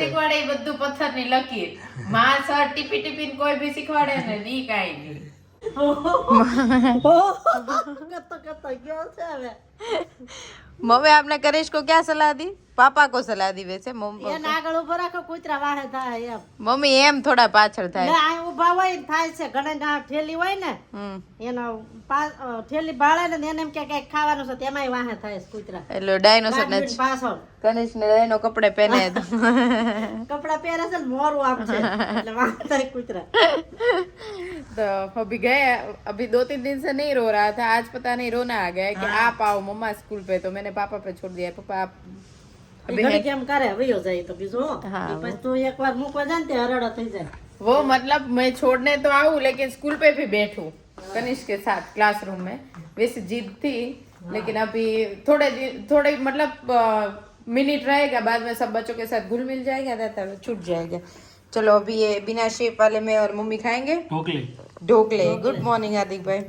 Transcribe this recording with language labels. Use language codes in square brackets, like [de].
[gu] શીખવાડે એ બધું પથ્થરની લકીર, માં સર ટીપી ટીપીને કોઈ બી શીખવાડે ને ઈ કાઈ નહીં। [hi] मम्मी आपने करिश को क्या सलाह दी? पापा को सलाह दी वैसे मम्मी [gu] આગળ ઉભો રાખો, કૂતરા વાહે થાય એમ। મમ્મી એમ થોડા પાછળ થાય। આ ઉભા હોય ને થાય છે, ઘણે ના ઠેલી હોય ને એનો ઠેલી ભાળે ને એને એમ કે કઈક ખાવાનું છે, તેમાંય વાહે થાય છે કૂતરા। એટલે ડાયનોસર ને પાછળ કનિશ ને એનો કપડે પહેરે તો કપડા પહેરે છે ને મોરું આમ છે, એટલે વાહે થાય કૂતરા। [hi] तो अभी गए, अभी 2-3 दिन से नहीं रो रहा था, आज पता नहीं रोना आ गया कि आप आओ मम्मा स्कूल पे, तो मैंने पापा पे छोड़ दिया। पापा आप अभी [gu] ઘડી કેમ કરે વયો જાય તો બીજું [hi] हाँ, [gu] પછી તું એકવાર મૂકવા જાય ને તે હરડો થઈ જાય। [hi] वो मतलब मैं छोड़ने तो आऊँ, लेकिन स्कूल पे भी बैठूं कनिष्क के साथ क्लासरूम में, वैसे जिद थी। लेकिन अभी थोड़े मतलब मिनट रहेगा, बाद में सब बच्चों के साथ घुल मिल जाएगा, तब छूट जाएगा। चलो अभी ये बिना शेप वाले में और मम्मी खाएंगे ढोकले। गुड मॉर्निंग हार्दिक भाई।